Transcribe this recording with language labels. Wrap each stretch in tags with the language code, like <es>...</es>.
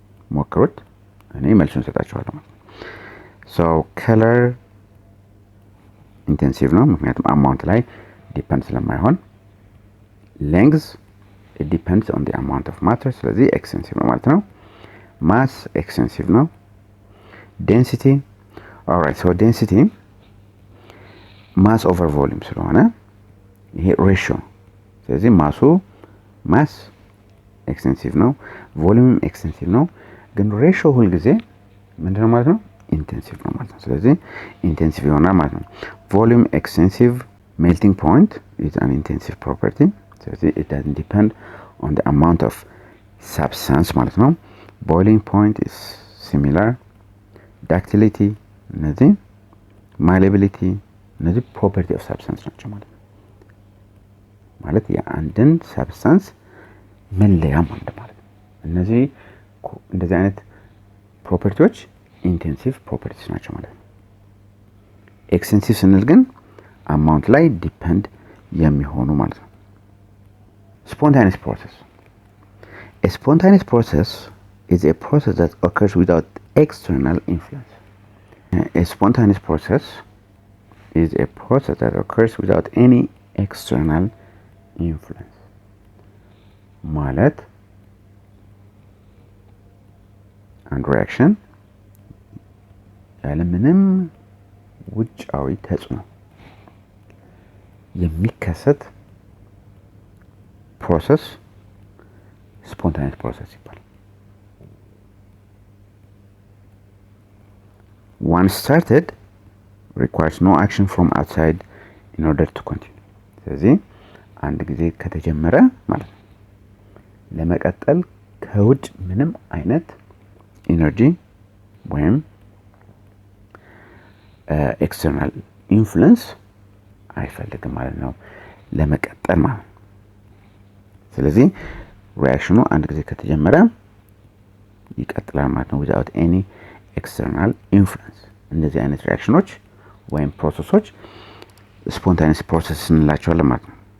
<am>ሞክሩት፣ እኔ መልሱን ሰጣችኋለሁ ማለት ነው።</am> <en>So color intensive</en> <am>ነው ምክንያቱም አማውንት ላይ ዲፔንድ ስለማይሆን።</am> <en>length it depends on the amount of matter</en> <am>ስለዚህ ኤክስቴንሲቭ ነው ማለት ነው። mass extensive ነው። density alright so density mass over volume ስለሆነ ይሄ ሬሽዮ ስለዚህ ማስ ኤክስቴንሲቭ ነው፣ ቮሊዩም ኤክስቴንሲቭ ነው። ግን ሬሽዮ ሁሉ ጊዜ ምንድነው ማለት ነው? ኢንቴንሲቭ ነው ማለት ነው። ስለዚህ ኢንቴንሲቭ ይሆናል ማለት ነው። ቮሊዩም ኤክስቴንሲቭ</am> <en>melting point is an intensive property</en> <am>ስለዚህ</am> <en>it doesn't depend on the amount of substance</en> <am>ማለት ነው።</am> <en>boiling point is similar.</en> <am>ductility እነዚህ malleability እነዚህ property of substance ናቸው ማለት ነው። ማለት የአንድን substance መለያ ማለት ነው። እነዚህ እንደዚህ አይነት ፕሮፐርቲዎች ኢንቴንሲቭ ፕሮፐርቲስ ናቸው ማለት ነው። ኤክስቴንሲቭ ስንል ግን አማውንት ላይ ዲፔንድ የሚሆኑ ማለት ነው። spontaneous process.</am> <en>A spontaneous process is a process that occurs without external influence. A spontaneous process is a process that occurs without any external influence.</en> <am>ማለት አንድ ሪአክሽን ያለምንም ውጫዊ ተጽዕኖ የሚከሰት ፕሮሰስ spontaneous process ይባላል።</am> <en>Once started requires no action from outside in order to continue.</en> <am>ስለዚህ አንድ ጊዜ ከተጀመረ ማለት ነው ለመቀጠል ከውጭ ምንም አይነት ኢነርጂ ወይም ኤክስተርናል ኢንፍሉዌንስ አይፈልግም ማለት ነው ለመቀጠል ማለት ነው። ስለዚህ ሪአክሽኑ አንድ ጊዜ ከተጀመረ ይቀጥላል ማለት ነው</am> <en>without any external influence።</en> <am>እንደዚህ አይነት ሪአክሽኖች ወይም ፕሮሰሶች spontaneous process እንላቸዋለን ማለት ነው።</am>